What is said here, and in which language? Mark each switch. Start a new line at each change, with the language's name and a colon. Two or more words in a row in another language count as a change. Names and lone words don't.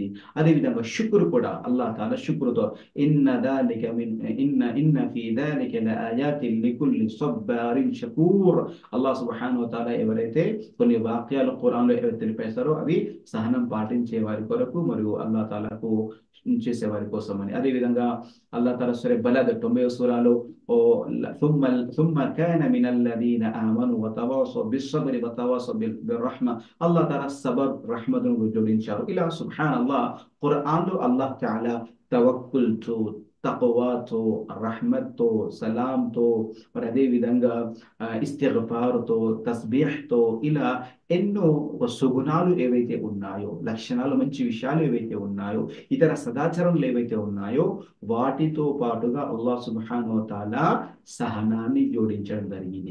Telugu: అదే విధంగా శుక్రు కూడా,
Arabic: الله تعالى
Telugu: శుక్రుతో
Arabic: إن في ذلك لآيات لكل صبار شكور. الله سبحانه وتعالى
Telugu: ఎవరైతే కొన్ని వాక్యాలు ఖురాన్లో ఎవరైతే తెలిపేస్తారో అవి సహనం పాటించే వారి కొరకు మరియు
Arabic: الله تعالى
Telugu: చేసే వారి కోసం అని. అదే విధంగా అల్లాహ్ తాలా సూర బలద్ 90వ సూరాలో
Arabic: ثم كان من الذين آمنوا وتواصوا بالصبر وتواصوا بالرحمة. الله تعالى
Telugu: సబర్, రహ్మతును జోడించారు. ఇలా సుబ్హానల్లాహ్, ఖురాన్లో
Arabic: الله تعالى
Telugu: తవక్కుల్తో, తక్వాతో, రహ్మత్తో, సలాంతో, మరి అదే విధంగా ఇస్తిగ్ఫార్తో, తస్బీహ్తో, ఇలా ఎన్నో సుగుణాలు ఏవైతే ఉన్నాయో, లక్షణాలు, మంచి విషయాలు ఏవైతే ఉన్నాయో, ఇతర సదాచరణలు ఏవైతే ఉన్నాయో వాటితో పాటుగా
Arabic: الله سبحانه وتعالى
Telugu: సహనాన్ని జోడించడం జరిగింది.